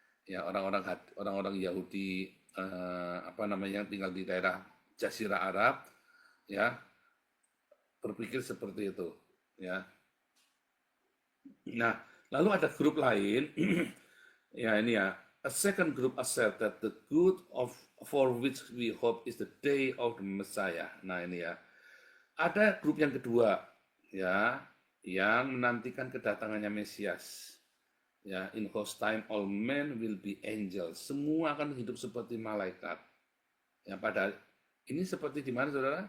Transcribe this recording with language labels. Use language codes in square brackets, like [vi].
[id] Ya orang-orang Yahudi tinggal di daerah Jazirah Arab, ya berpikir seperti itu. Ya. Nah lalu ada grup lain, ya ini ya. [en] A second group assert that the good for which we hope is the day of the Messiah. [id] Nah ini ya. Ada grup yang kedua ya yang menantikan kedatangannya Mesias. [en] Ya, in whose time all men will be angels. [id] Semua akan hidup seperti malaikat. Ya, pada ini seperti di mana saudara?